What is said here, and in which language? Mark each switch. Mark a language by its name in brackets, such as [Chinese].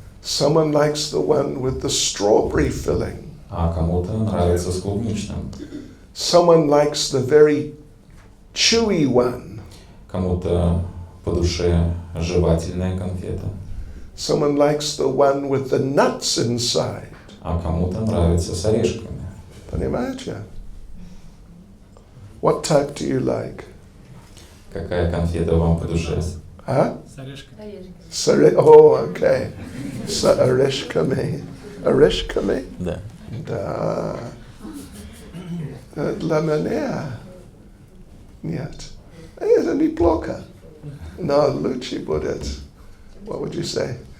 [English] Someone likes the one with the strawberry filling. [Russian] А кому-то нравится с клубничным. [English] Someone likes the very chewy one. [Russian] Кому-то по душе жевательная конфета, [English] Someone likes the one with the nuts inside. [Russian] а кому-то нравится с орешками. Понимаете? [English] What type do you like? [Russian] Какая конфета вам по душе? Huh? Орешками. [English] Oh, okay. [Russian] So, орешками. Орешками? Да. Да. Для меня нет. Это неплохо. Но лучше будет, [English] what would you say?